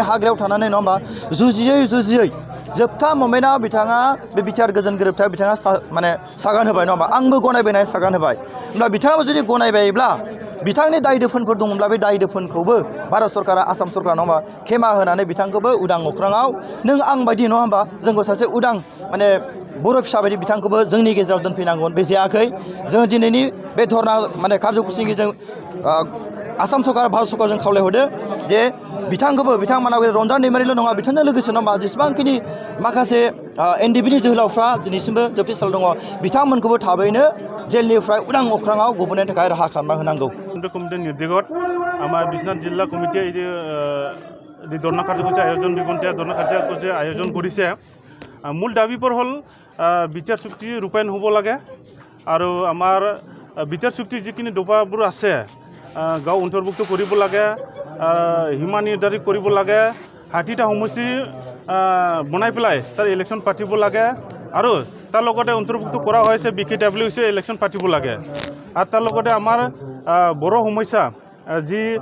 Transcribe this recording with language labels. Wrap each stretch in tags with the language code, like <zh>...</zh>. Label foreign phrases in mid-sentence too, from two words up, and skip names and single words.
<brx>हाग्रायाव थानानै नङा होमबा जुजियै जोबथा मोमेन्टआव बिथाङा बे बिटिआर गोजोन गोरोबथायाव बिथाङा माने सागान होबाय नङा होमबा आंबो गनायबाय सागान होबाय होमब्ला बिथाङाबो जुदि गनायबायब्ला बिथांनि दाय दोफोनफोर दङब्ला बे दाय दोफोनखौबो भारत सरकारा आसाम सरकारा नङा होमबा खेमा होनानै बिथांखौबो उदां अख्राङाव नों आं बायदि नङा होमबा जोंखौ सासे उदां माने बर' फिसा बायदि बिथांखौबो जोंनि गेजेराव दोनफैनांगोन बे जायाखै जों दिनैनि बे धरना माने कार्जकुसिनि जों आसाम सरकार भारत सरकारजों खावलायहरदो जे बिथांखौबो बिथांमोना रन्जन दैमारिल' नङा बिथांजों लोगोसे नङा जेसेबांखिनि माखासे एनडिएफबिनि जोहोलावफ्रा दिनैसिमबो जोबथेसालियाव दङ बिथांमोनखौबो थाबैनो जेलनिफ्राय उदां अख्राङाव गबोनायनि थाखाय राहा खालामना होनांगौ</brx> <as>কমিটির নির্দেশত আমার বিশ্বনাথ জিলা কমিটিয়ে এই যে ধর্ণা কার্যসূচী আয়োজন বিপন্থী ধর্ণা কার্যসূচী আয়োজন করেছে মূল দাবিবোৰ হ'ল বিচাৰ চুক্তি ৰূপায়ণ হ'ব লাগে আৰু আমাৰ বিচাৰ চুক্তিৰ যিখিনি দফাবোৰ আছে গাঁও অন্তৰ্ভুক্ত কৰিব লাগে সীমা নিৰ্ধাৰিত কৰিব লাগে 60টা সমষ্টি বনাই পেলাই তাৰ ইলেকশ্যন পাতিব লাগে আৰু তাৰ লগতে অন্তৰ্ভুক্ত কৰা হৈছে BKWC ইলেকশ্যন পাতিব লাগে আৰু তাৰ লগতে আমাৰ বড়ো সমস্যা যি</as>